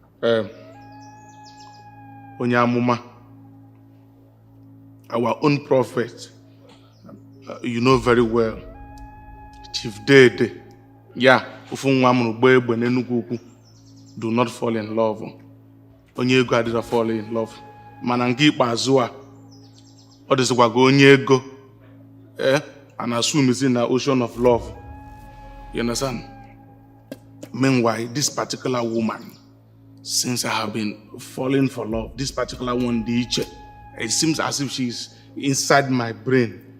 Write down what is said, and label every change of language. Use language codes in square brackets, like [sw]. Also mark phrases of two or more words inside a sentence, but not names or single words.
[en] Onyamuma, our own prophet, you know very well, Chief Dede. Yeah, do not fall in love. [ig] Onye ego adịrọ [en] fall in love. [ig] Mana nke ikpeazụ a, ọ dịzịkwa ka onye ego [en] and assume is in the ocean of love. You understand? Meanwhile, this particular woman, since I have been falling for love, this particular one, it seems as if she's inside my brain.